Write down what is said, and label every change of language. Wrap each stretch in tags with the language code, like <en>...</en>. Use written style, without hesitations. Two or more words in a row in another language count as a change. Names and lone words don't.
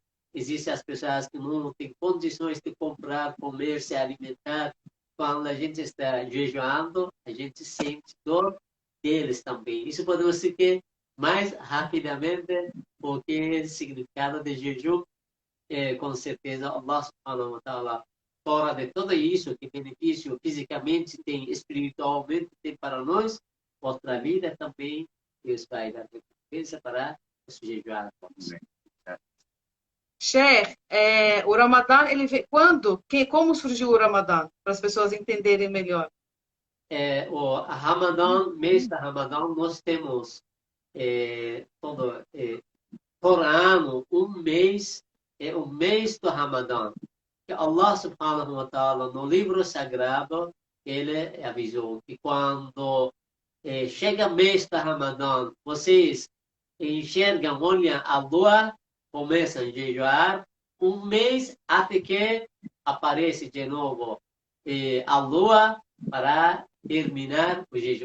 <pt>Existem as pessoas que não têm condições de comprar, comer, se alimentar. Quando a gente está jejuando, a gente sente dor deles também. Isso podemos seguir mais rapidamente, porque o significado de jejum com certeza,</pt> <ar>الله سبحانه وتعالى,</ar> <pt>fora de tudo isso, que benefício fisicamente tem, espiritualmente tem para nós, outra vida também, Deus vai dar recompensa para os jejuarmos. Sheikh, o Ramadã, ele vem quando? Como surgiu o Ramadã? Para as pessoas entenderem melhor. O Ramadã, mês da Ramadã, nós temos por ano um mês, o mês do Ramadã.</pt> <ar>Que الله سبحانه وتعالى,</ar> <pt>no livro sagrado, ele avisou que quando chega o mês do Ramadã, vocês enxergam, olham a lua, começam a jejuar, um mês até que aparece de novo a lua para terminar o jejum.</pt>